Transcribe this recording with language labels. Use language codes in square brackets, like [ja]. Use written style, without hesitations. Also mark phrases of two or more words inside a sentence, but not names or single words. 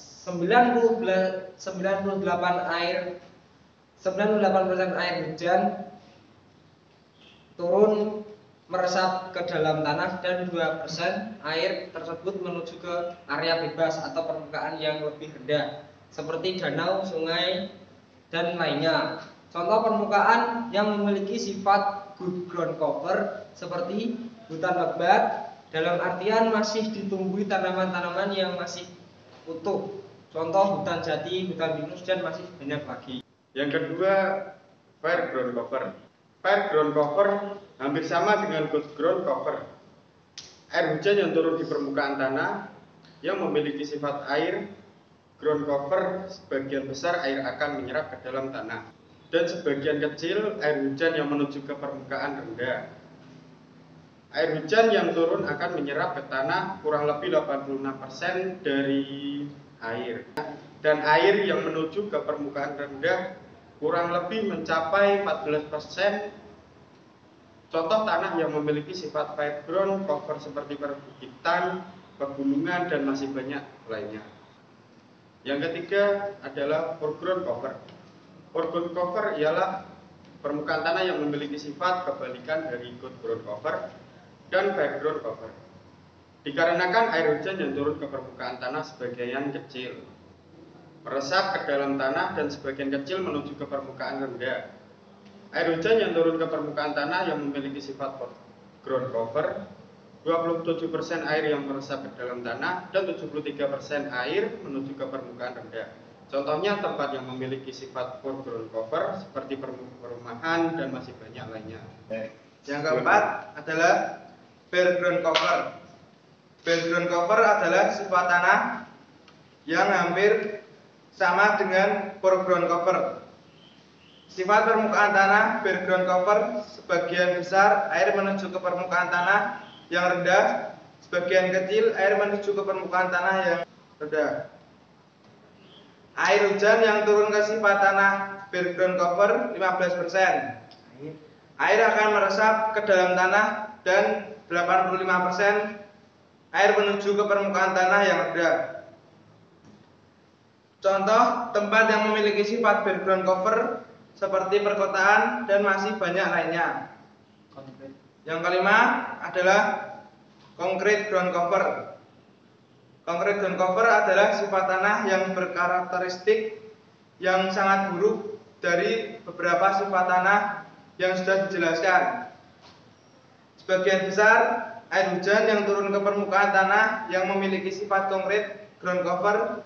[id] 98% air hujan turun meresap ke dalam tanah, dan 2% air tersebut menuju ke area bebas atau permukaan yang lebih rendah seperti danau, sungai, dan lainnya. Contoh permukaan yang memiliki sifat [en] good ground cover [id] seperti hutan lebat, dalam artian masih ditumbuhi tanaman-tanaman yang masih utuh. Contoh hutan jati, hutan pinus, dan masih banyak lagi. Yang kedua, [en] fair ground cover. Fair ground cover [id] hampir sama dengan [en] good ground cover. [id] Air hujan yang turun di permukaan tanah yang memiliki sifat air. [en] Ground cover [id] sebagian besar air akan menyerap ke dalam tanah, dan sebagian kecil air hujan yang menuju ke permukaan rendah. Air hujan yang turun akan menyerap ke tanah kurang lebih 86% dari air, dan air yang menuju ke permukaan rendah kurang lebih mencapai 14%. Contoh tanah yang memiliki sifat [en] fair ground cover [id] seperti perbukitan, pegunungan, dan masih banyak lainnya. Yang ketiga adalah [en] poor ground cover. Poor ground cover [id] ialah permukaan tanah yang memiliki sifat kebalikan dari [en] good ground cover [id] dan [en] fair ground cover. [id] Dikarenakan air hujan yang turun ke permukaan tanah sebagian kecil meresap ke dalam tanah dan sebagian kecil menuju ke permukaan rendah. Air hujan yang turun ke permukaan tanah yang memiliki sifat [en] poor ground cover, [id] 27% air yang meresap ke dalam tanah dan 73% air menuju ke permukaan rendah. Contohnya tempat yang memiliki sifat [en] poor ground cover [id] seperti perumahan dan masih banyak lainnya. Yang keempat adalah [en] bare ground cover. Bare ground cover [id] adalah sifat tanah yang hampir sama dengan [en] poor ground cover. [id] Sifat permukaan tanah [en] bare ground cover [id] sebagian besar air menuju ke permukaan tanah yang rendah, sebagian kecil air menuju ke permukaan tanah yang rendah. Air hujan yang turun ke sifat tanah [en] bare ground cover [id] 15%. Air akan meresap ke dalam tanah, dan 85% air menuju ke permukaan tanah yang rendah. Contoh tempat yang memiliki sifat [en] bare ground cover [id] seperti perkotaan dan masih banyak lainnya. Yang kelima adalah [en] concrete ground cover. Concrete ground cover [id] adalah sifat tanah yang berkarakteristik yang sangat buruk dari beberapa sifat tanah yang sudah dijelaskan. Sebagian besar Air hujan yang turun ke permukaan tanah yang memiliki sifat konkret [en] ground cover.